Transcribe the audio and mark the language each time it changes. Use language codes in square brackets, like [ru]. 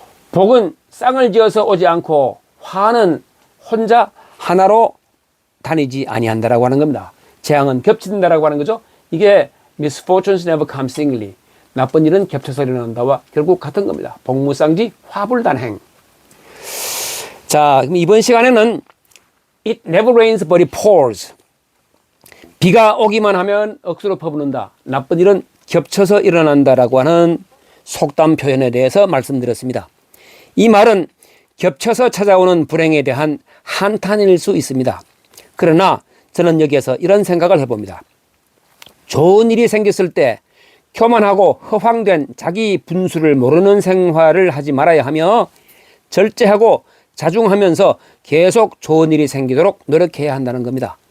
[ko] 복은 쌍을 지어서 오지 않고 화는 혼자 하나로 다니지 아니한다라고 하는 겁니다. 재앙은 겹친다라고 하는 거죠. 이게 [en] misfortunes never come singly. [ko] 나쁜 일은 겹쳐서 일어난다와 결국 같은 겁니다. 복무쌍지 화불단행. 자, 그럼 이번 시간에는 [en] It never rains but it pours. [ko] 비가 오기만 하면 억수로 퍼붓는다. 나쁜 일은 겹쳐서 일어난다라고 하는 속담 표현에 대해서 말씀드렸습니다. 이 말은 겹쳐서 찾아오는 불행에 대한 한탄일 수 있습니다. 그러나 저는 여기에서 이런 생각을 해봅니다. 좋은 일이 생겼을 때 교만하고 허황된 자기 분수를 모르는 생활을 하지 말아야 하며, 절제하고 자중하면서 계속 좋은 일이 생기도록 노력해야 한다는 겁니다.